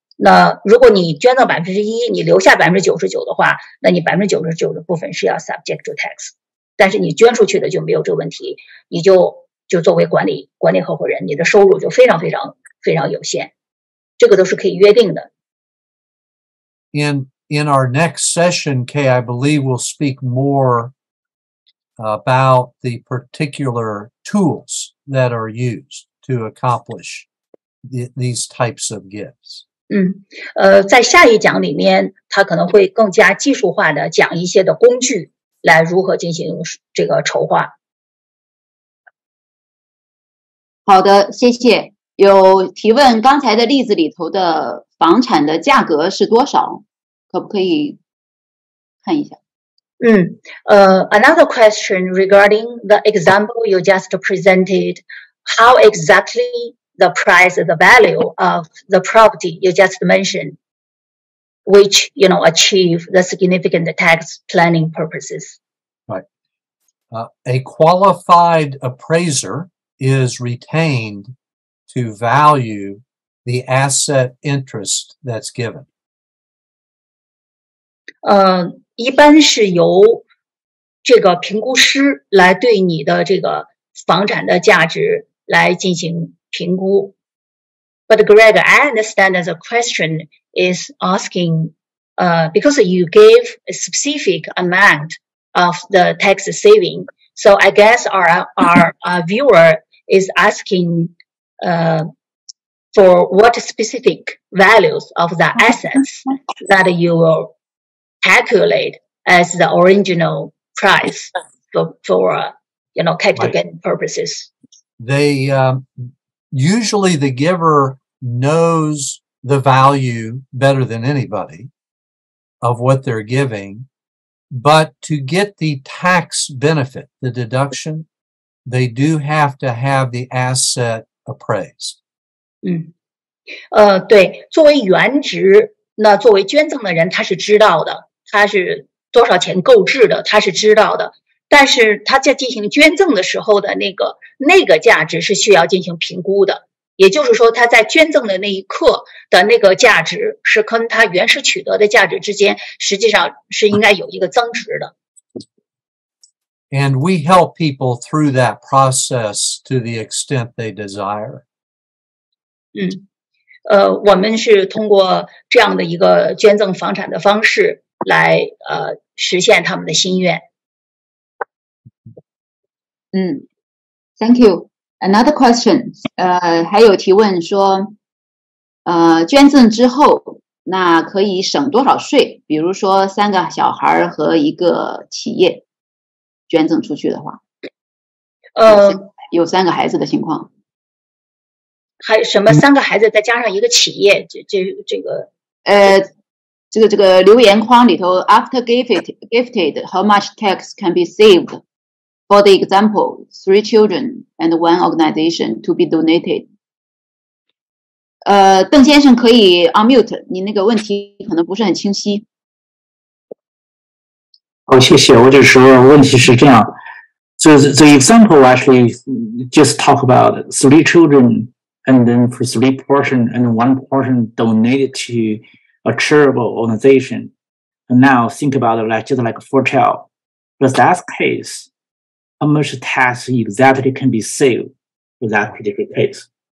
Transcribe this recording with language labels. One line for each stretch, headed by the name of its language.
Chinese: 那如果你捐赠1%，你留下99%的话，那你99%的部分是要
English: subject to tax，
Chinese: 但是你捐出去的就没有这个问题，你就作为管理合伙人，你的收入就非常有限，这个都是可以约定的。
English: In our next session, Kay, I believe we'll speak more about the particular tools that are used to accomplish these types of gifts.
Chinese: 在下一讲里面，他可能会更加技术化的讲一些的工具，来如何进行这个筹划。好的，谢谢。有提问，刚才的例子里头的房产的价格是多少？可不可以看一下
English: ？Another question regarding the example you just presented. how exactly the price, the value of the property you just mentioned, which, achieve the significant tax planning purposes. Right. A qualified appraiser is retained to value the asset interest that's given. 一般是由这个评估师来对你的这个房产的价值来进行评估。 But Greg, I understand that the question is asking, because you gave a specific amount of the tax saving, so I guess our viewer is asking for what specific values of the assets that you will calculate as the original price for capital gain purposes. They usually the giver knows the value better than anybody of what they're giving, but to get the tax benefit, the deduction, they do have to have the asset appraised.
Chinese: 对，作为原值，那作为捐赠的人，他是知道的，他是多少钱购置的，他是知道的。但是他在进行捐赠的时候的那个价值是需要进行评估的，也就是说，他在捐赠的那一刻的那个价值是跟他原始取得的价值之间，实际上是应该有一个增值的。
English: And we help people through that process to the extent they desire.
Chinese: 我们是通过这样的一个捐赠房产的方式来实现他们的心愿。
English: Thank you. Another question.
Chinese: 还有提问说，捐赠之后，那可以省多少税？比如说3个小孩和一个企业捐赠出去的话，有3个孩子的情况。还什么3个孩子再加上一个企业，这个留言框里头
English: ，after gifted, how much tax can be saved? For the example, 3 children and 1 organization to be donated.
Chinese: 邓先生可以 unmute， 你那个问题可能不是很清晰。谢谢。我就说问题是这样。
English: So the example actually just talk about 3 children. And then for 3 portion and 1 portion donated to a charitable organization. And now think about it just like 4 child. But that case, how much tax exactly can be saved for that particular case?